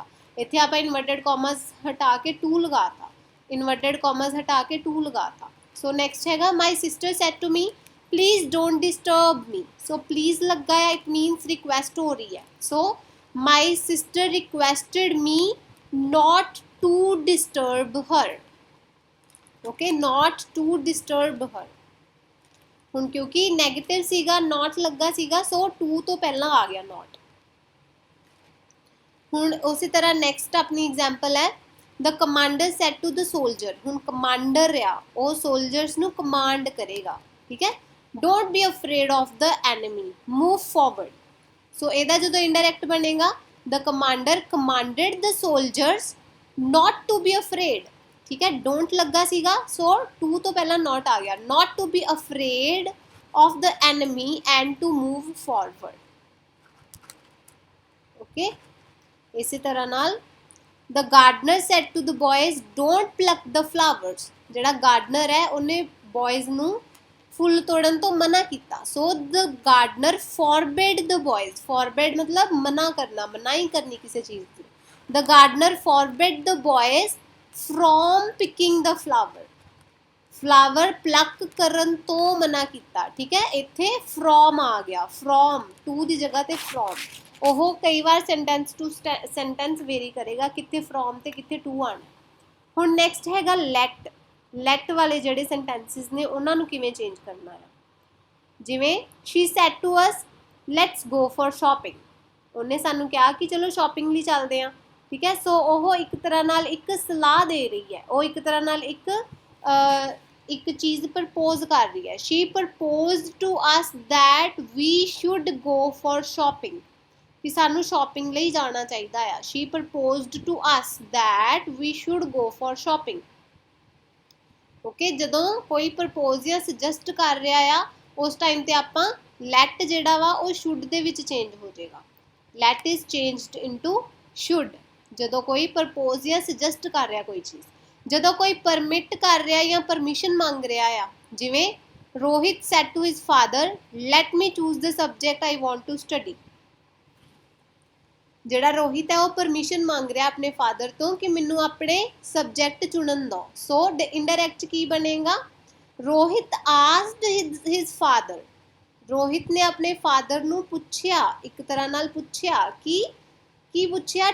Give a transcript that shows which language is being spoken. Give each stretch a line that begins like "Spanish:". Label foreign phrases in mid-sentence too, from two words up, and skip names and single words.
Punjabi: ਇੱਥੇ ਆਪਾਂ
English: inverted commas
Punjabi: ਹਟਾ ਕੇ ਟੂ ਲਗਾਤਾ,
English: inverted commas
Punjabi: ਹਟਾ ਕੇ ਟੂ ਲਗਾਤਾ।
English: so next ਹੈਗਾ, my sister said to me please don't disturb me. so please
Punjabi: ਲੱਗਾ ਹੈ,
English: it means
Punjabi: ਰਿਕੁਐਸਟ ਹੋ ਰਹੀ ਹੈ।
English: so my sister requested me not to disturb her। okay, not to disturb her।
Punjabi: ਹੁਣ ਕਿਉਂਕਿ ਨੈਗੇਟਿਵ ਸੀਗਾ, not ਲੱਗਾ ਸੀਗਾ, ਸੋ to ਤੋਂ ਪਹਿਲਾਂ ਆ ਗਿਆ not। ਹੁਣ ਉਸੇ ਤਰ੍ਹਾਂ
English: ਨੈਕਸਟ ਆਪਣੀ ਐਗਜ਼ਾਮਪਲ ਹੈ, the commander said to the soldier.
Punjabi: ਹੁਣ ਕਮਾਂਡਰ ਆ, ਉਹ ਸੋਲਜਰਸ ਨੂੰ ਕਮਾਂਡ ਕਰੇਗਾ। ਠੀਕ ਹੈ,
English: don't be afraid of the enemy, move forward. ਸੋ
Punjabi: ਇਹਦਾ ਜਦੋਂ ਇੰਡਾਇਰੈਕਟ ਬਣੇਗਾ,
English: the commander commanded the soldiers not to be afraid।
Punjabi: ਠੀਕ ਹੈ, don't ਲੱਗਾ ਸੀਗਾ, ਸੋ to ਤੋਂ ਪਹਿਲਾਂ not ਆ ਗਿਆ।
English: not to be afraid of the enemy and to move forward। okay,
Punjabi: ਇਸੇ ਤਰ੍ਹਾਂ ਨਾਲ
English: the gardener said to the boys don't pluck the flowers।
Punjabi: ਜਿਹੜਾ ਗਾਰਡਨਰ ਹੈ ਉਹਨੇ ਬॉयਜ਼ ਨੂੰ ਫੁੱਲ ਤੋੜਨ ਤੋਂ ਮਨਾ ਕੀਤਾ।
English: ਸੋ the gardener forbade the boys।
Punjabi: forbade ਮਤਲਬ ਮਨਾ ਕਰਨਾ, ਮਨਾਹੀ ਕਰਨੀ ਕਿਸੇ ਚੀਜ਼ ਦੀ।
English: the gardener forbade the boys from picking the flower। flower pluck
Punjabi: ਕਰਨ ਤੋਂ ਮਨਾ ਕੀਤਾ। ਠੀਕ ਹੈ, ਇੱਥੇ from ਆ ਗਿਆ,
English: from, to
Punjabi: ਦੀ ਜਗ੍ਹਾ ਤੇ from। ਉਹ ਕਈ ਵਾਰ
English: sentence to sentence vary
Punjabi: ਕਰੇਗਾ, ਕਿੱਥੇ from ਤੇ ਕਿੱਥੇ to ਆਣਾ। ਹੁਣ ਨੈਕਸਟ ਹੈਗਾ let। let ਵਾਲੇ ਜਿਹੜੇ ਸੈਂਟੈਂਸਿਸ ਨੇ ਉਹਨਾਂ ਨੂੰ ਕਿਵੇਂ ਚੇਂਜ ਕਰਨਾ ਹੈ?
English: ਜਿਵੇਂ she said to us let's go for shopping।
Punjabi: ਉਹਨੇ ਸਾਨੂੰ ਕਿਹਾ ਕਿ ਚਲੋ ਸ਼ਾਪਿੰਗ ਲਈ ਚੱਲਦੇ ਹਾਂ। ਠੀਕ ਹੈ, ਸੋ ਉਹ ਇੱਕ ਤਰ੍ਹਾਂ ਨਾਲ ਇੱਕ ਸਲਾਹ ਦੇ ਰਹੀ ਹੈ, ਉਹ ਇੱਕ ਤਰ੍ਹਾਂ ਨਾਲ ਇੱਕ ਚੀਜ਼ ਪ੍ਰਪੋਜ਼ ਕਰ ਰਹੀ ਹੈ।
English: she proposed to us that we should go for shopping।
Punjabi: ਕਿ ਸਾਨੂੰ ਸ਼ਾਪਿੰਗ ਲਈ ਜਾਣਾ ਚਾਹੀਦਾ ਆ।
English: she proposed to us that we should go for shopping।
Punjabi: ਓਕੇ, ਜਦੋਂ ਕੋਈ ਪ੍ਰਪੋਜ਼ ਜਾਂ ਸੁਜੈਸਟ ਕਰ ਰਿਹਾ ਆ ਉਸ ਟਾਈਮ ਤੇ ਆਪਾਂ let ਜਿਹੜਾ ਵਾ ਉਹ should ਦੇ ਵਿੱਚ ਚੇਂਜ ਹੋ ਜਾਏਗਾ।
English: let is changed into should
Punjabi: ਜਦੋਂ ਕੋਈ ਪ੍ਰਪੋਜ਼ ਜਾਂ ਸੁਜੈਸਟ ਕਰ ਰਿਹਾ ਕੋਈ ਚੀਜ਼। ਜਦੋਂ ਕੋਈ ਪਰਮਿਟ ਕਰ ਰਿਹਾ ਜਾਂ ਪਰਮਿਸ਼ਨ ਮੰਗ ਰਿਹਾ ਆ, ਜਿਵੇਂ ਰੋਹਿਤ
English: said to his father let me choose the subject I want to study।
Punjabi: ਜਿਹੜਾ ਰੋਹਿਤ ਹੈ ਉਹ ਪਰਮਿਸ਼ਨ ਮੰਗ ਰਿਹਾ ਆਪਣੇ ਫਾਦਰ ਤੋਂ ਕਿ ਮੈਨੂੰ ਆਪਣੇ ਸਬਜੈਕਟ ਚੁਣਨ ਦਿਓ। ਸੋ ਇੰਡਾਇਰੈਕਟ ਕੀ ਬਣੇਗਾ? ਰੋਹਿਤ
English: asked his father.
Punjabi: ਰੋਹਿਤ ਨੇ ਆਪਣੇ ਫਾਦਰ ਨੂੰ ਪੁੱਛਿਆ, ਇੱਕ ਤਰ੍ਹਾਂ ਨਾਲ ਪੁੱਛਿਆ ਕਿ ਕੀ ਪੁੱਛਿਆ?